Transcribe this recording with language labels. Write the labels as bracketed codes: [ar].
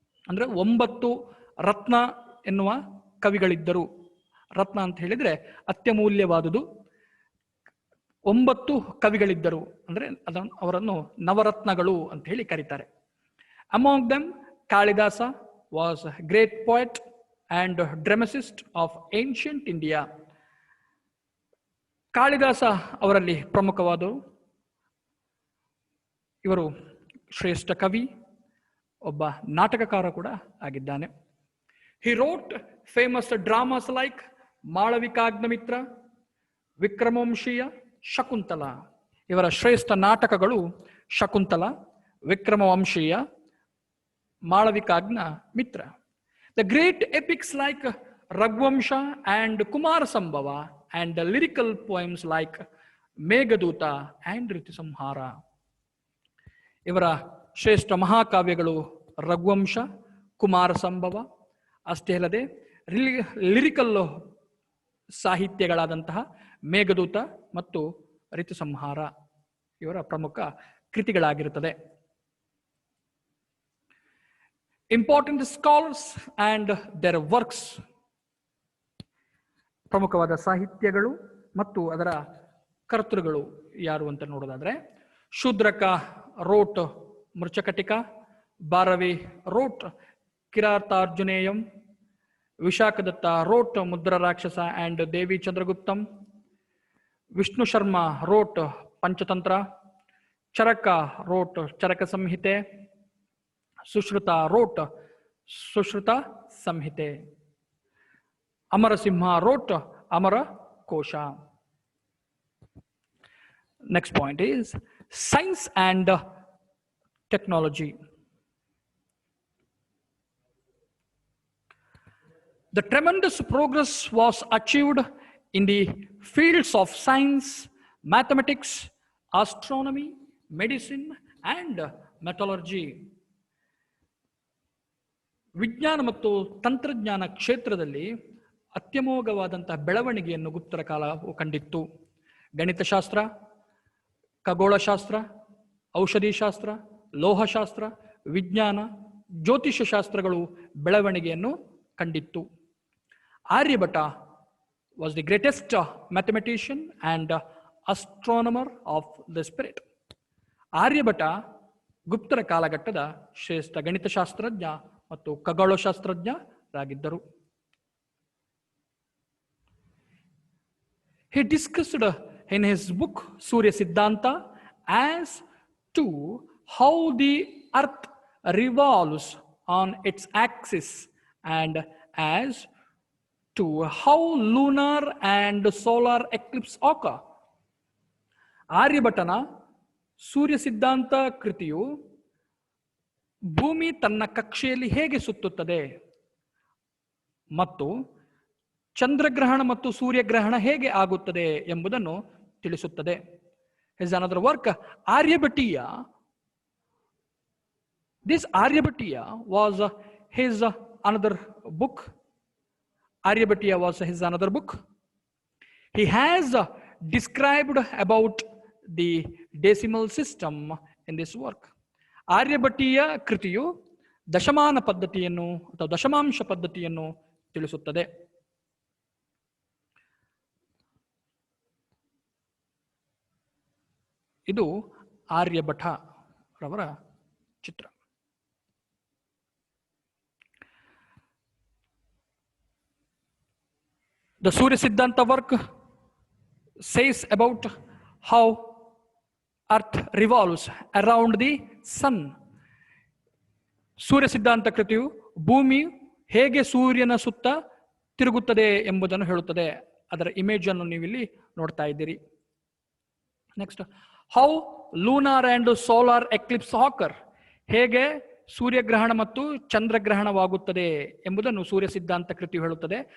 [kn] ಅಂದ್ರೆ 9 ರತ್ನ ಎನ್ನುವ ಕವಿಗಳಿದ್ದರು. ರತ್ನ ಅಂತ ಹೇಳಿದ್ರೆ ಅತ್ಯಮೂಲ್ಯವಾದುದು. 9 ಕವಿಗಳಿದ್ದರು, ಅಂದ್ರೆ ಅವರನ್ನು ನವರತ್ನಗಳು ಅಂತ ಹೇಳಿ ಕರೀತಾರೆ. [en] Among them, Kalidasa was a great poet and dramatist of ancient India. [kn] Kalidasa ಅವರಲ್ಲಿ ಪ್ರಮುಖವಾದರು. ಇವರು ಶ್ರೇಷ್ಠ ಕವಿ, ಒಬ್ಬ ನಾಟಕಕಾರ ಕೂಡ ಆಗಿದ್ದಾನೆ. [en] He wrote famous dramas like Malavikagnimitra, Vikramavamshiya, Shakuntala. [kn] ಇವರ ಶ್ರೇಷ್ಠ ನಾಟಕಗಳು ಶಕುಂತಲ, ವಿಕ್ರಮವಂಶೀಯ, ಮಾಳವಿಕಾಗ್ನ ಮಿತ್ರ. [en] The great epics like Raghuvansha and Kumar Sambhava and the lyrical poems like Meghaduta and Ritisamhara. [kn] ಇವರ ಶ್ರೇಷ್ಠ ಮಹಾಕಾವ್ಯಗಳು ರಘುವಂಶ, ಕುಮಾರ ಸಂಭವ. ಅಷ್ಟೇ ಅಲ್ಲದೆ ಲಿರಿಕಲ್ ಸಾಹಿತ್ಯಗಳಾದಂತಹ ಮೇಘದೂತ ಮತ್ತು ರಿತುಸಂಹಾರ ಇವರ ಪ್ರಮುಖ ಕೃತಿಗಳಾಗಿರುತ್ತದೆ. [en] Important scholars and their works. [kn] ಪ್ರಮುಖವಾದ ಸಾಹಿತ್ಯಗಳು ಮತ್ತು ಅದರ ಕರ್ತೃಗಳು ಯಾರು ಅಂತ ನೋಡೋದಾದ್ರೆ, Shudraka wrote ಮೃಚಕಟಿಕ, Bharavi wrote ಕಿರಾತಾರ್ಜುನೇಯಂ, Vishakhadatta wrote ಮುದ್ರ ರಾಕ್ಷಸ and Devi ಚಂದ್ರಗುಪ್ತಂ, [en] Vishnu Sharma wrote Panchatantra, Charaka wrote Charaka Samhita, Sushruta wrote Sushruta Samhita, Amarasimha wrote Amara Kosha. Next point is science and technology. The tremendous progress was achieved in the fields of science, mathematics, astronomy, medicine, and metallurgy. [kn] ವಿಜ್ಞಾನ ಮತ್ತು ತಂತ್ರಜ್ಞಾನ ಕ್ಷೇತ್ರದಲ್ಲಿ ಅತ್ಯಮೋಘವಾದಂತಹ ಬೆಳವಣಿಗೆಯನ್ನು ಗುಪ್ತರ ಕಾಲವು ಕಂಡಿತ್ತು. ಗಣಿತಶಾಸ್ತ್ರ, ಖಗೋಳಶಾಸ್ತ್ರ, ಔಷಧಿ ಶಾಸ್ತ್ರ, ಲೋಹಶಾಸ್ತ್ರ, ವಿಜ್ಞಾನ, ಜ್ಯೋತಿಷ್ಯ ಶಾಸ್ತ್ರಗಳು ಬೆಳವಣಿಗೆಯನ್ನು ಕಂಡಿತ್ತು. [en] Aryabhata was the greatest mathematician and astronomer of the spirit. [kn] Aryabhata ಗುಪ್ತರ ಕಾಲಘಟ್ಟದ ಶ್ರೇಷ್ಠ ಗಣಿತಶಾಸ್ತ್ರಜ್ಞ ಮತ್ತು ಖಗೋಳಶಾಸ್ತ್ರಜ್ಞರಾಗಿದ್ದರು. [en] He discussed in his book Surya Siddhanta as to how the earth revolves on its axis and as to how lunar and solar eclipse occur. [kn] ಆರ್ಯಭಟನ ಸೂರ್ಯ ಸಿದ್ಧಾಂತ ಕೃತಿಯು ಭೂಮಿ ತನ್ನ ಕಕ್ಷೆಯಲ್ಲಿ ಹೇಗೆ ಸುತ್ತುತ್ತದೆ ಮತ್ತು ಚಂದ್ರಗ್ರಹಣ ಮತ್ತು ಸೂರ್ಯಗ್ರಹಣ ಹೇಗೆ ಆಗುತ್ತದೆ ಎಂಬುದನ್ನು ತಿಳಿಸುತ್ತದೆ. [en] His another work, Aryabhatiya. This Aryabhatiya was his another book. Aryabhatiya was his another book. He has described about the decimal system in this work. [kn] Aryabhatiya ಕೃತಿಯು ದಶಮಾನ ಪದ್ಧತಿಯನ್ನು ಅಥವಾ ದಶಮಾಂಶ ಪದ್ಧತಿಯನ್ನು ತಿಳಿಸುತ್ತದೆ. ಇದು ಆರ್ಯಭಟ ರವರ ಚಿತ್ರ. [en] The Surya Siddhanta work says about how Earth revolves around the sun. [kn] ಸೂರ್ಯ ಸಿದ್ಧಾಂತ ಕೃತಿಯು ಭೂಮಿ ಹೇಗೆ ಸೂರ್ಯನ ಸುತ್ತ ತಿರುಗುತ್ತದೆ ಎಂಬುದನ್ನು ಹೇಳುತ್ತದೆ. ಅದರ ಇಮೇಜ್ ಅನ್ನು ನೀವಿಲ್ಲಿ ನೋಡ್ತಾ ಇದ್ದೀರಿ. [en] next, how lunar and solar eclipse occur, [kn] ಹೇಗೆ ಸೂರ್ಯಗ್ರಹಣ ಮತ್ತು ಚಂದ್ರಗ್ರಹಣವಾಗುತ್ತದೆ ಎಂಬುದನ್ನು ಸೂರ್ಯ ಸಿದ್ಧಾಂತ ಕೃತಿಯು ಹೇಳುತ್ತದೆ.